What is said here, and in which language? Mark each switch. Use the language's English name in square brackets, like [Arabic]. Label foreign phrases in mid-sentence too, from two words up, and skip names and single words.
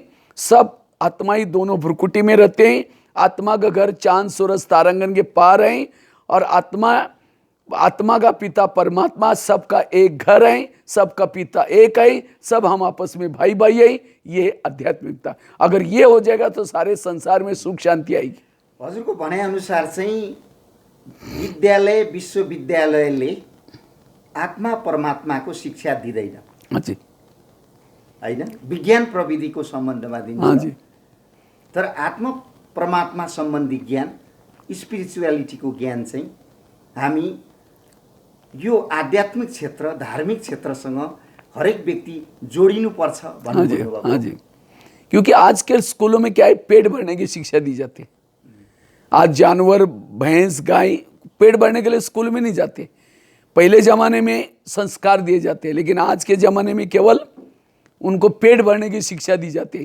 [Hindi] सब आत्मा ही दोनों भ्रुकुटी में रहते हैं। आत्मा का घर चांद सूरज तारांगन के पार है, और आत्मा का पिता परमात्मा सबका एक घर है, सबका पिता एक है, सब हम आपस में भाई भाई है। ये आध्यात्मिकता अगर ये हो जाएगा तो सारे संसार में सुख शांति आएगी। [Nepali] हजुरको भनाइअनुसार चाहिँ विद्यालय, विश्वविद्यालयले आत्मा परमात्माको शिक्षा दिँदैन, [Hindi] हाँ जी, [Nepali] होइन? विज्ञान प्रविधिको सम्बन्धमा [Hindi] हाँ [Nepali] दिन्छ। [Hindi] जी। [Nepali] तर आत्मा परमात्मा सम्बन्धी ज्ञान, स्पिरिचुअलिटीको ज्ञान चाहिँ हामी यो आध्यात्मिक क्षेत्र, धार्मिक क्षेत्रसँग हरेक व्यक्ति जोडिनुपर्छ [Hindi] हाँ [Nepali] भन्नु [Hindi] जी, [Nepali] भन्नुभएको। [Hindi] हाँ जी। क्योंकि आज के स्कूलों में क्या है? पेट भरने की शिक्षा दी जाती है। आज जानवर, भैंस, गाय पेट भरने के लिए स्कूल में नहीं जाते। पहले जमाने में संस्कार दिए जाते हैं, लेकिन आज के जमाने में केवल उनको पेट भरने की शिक्षा दी जाती है।